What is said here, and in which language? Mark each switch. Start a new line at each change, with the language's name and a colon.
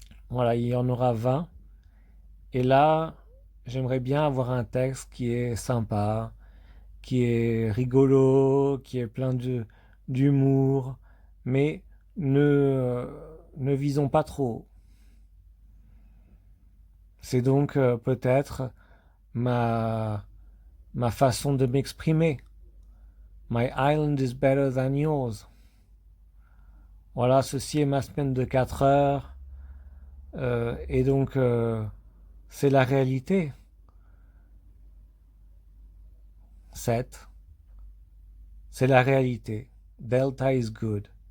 French: Voilà, il y en aura 20. Et là, j'aimerais bien avoir un texte qui est sympa, qui est rigolo, qui est plein d'humour, mais ne visons pas trop haut. C'est donc peut-être ma, ma façon de m'exprimer.
English: My island is better than yours.
French: Voilà, ceci est ma semaine de 4 heures. Et donc, c'est la réalité. 7. C'est la réalité.
English: Delta is good.